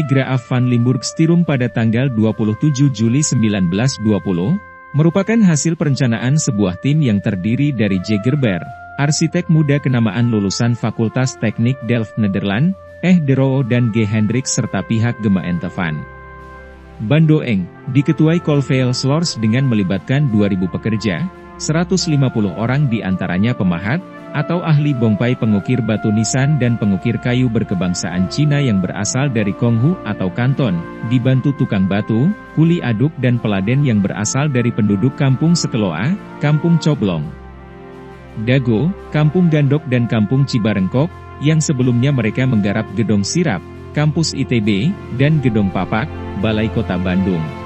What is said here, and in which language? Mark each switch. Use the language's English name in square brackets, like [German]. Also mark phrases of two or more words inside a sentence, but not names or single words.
[Indonesian] Graaf van Limburg-Stirum pada tanggal 27 Juli 1920, merupakan hasil perencanaan sebuah tim yang terdiri dari J. Gerber, arsitek muda kenamaan lulusan Fakultas Teknik Delft Nederland, De Roo dan G. Hendricks serta pihak gemeente van Bandoeng, diketuai Colville Slors dengan melibatkan 2.000 pekerja, 150 orang diantaranya pemahat, atau ahli bongpai pengukir batu nisan dan pengukir kayu berkebangsaan Cina yang berasal dari Konghu atau Kanton, dibantu tukang batu, kuli aduk dan peladen yang berasal dari penduduk Kampung Seteloa, Kampung Coblong, Dago, Kampung Gandok dan Kampung Cibarengkok, yang sebelumnya mereka menggarap Gedong Sirap, Kampus ITB, dan Gedong Papak, Balai Kota Bandung.